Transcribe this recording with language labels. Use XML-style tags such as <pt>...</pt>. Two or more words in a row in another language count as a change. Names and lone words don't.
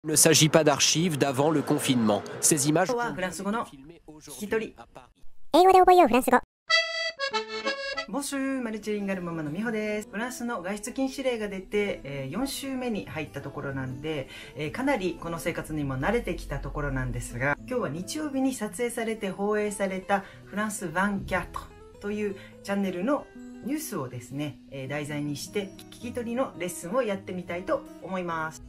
<fr>Il ne s'agit pas d'archives d'avant le confinement. Ces images sont</fr> <ja>フランス語の</ja> <fr>filmées</fr> <ja>聞き</ja> <fr>aujourd'hui</fr> <ja>取り</ja> <fr>à Paris.</fr> <ja>英語で覚えようフランス語。ボンシューマルチリンガルママのみほです。フランスの外出禁止令が出て、4週目に入ったところなんで、かなりこの生活にも慣れてきたところなんですが、今日は日曜日に撮影されて放映されたフランス24というチャンネルのニュースをですね、題材にして聞き取りのレッスンをやってみたいと思います。</ja>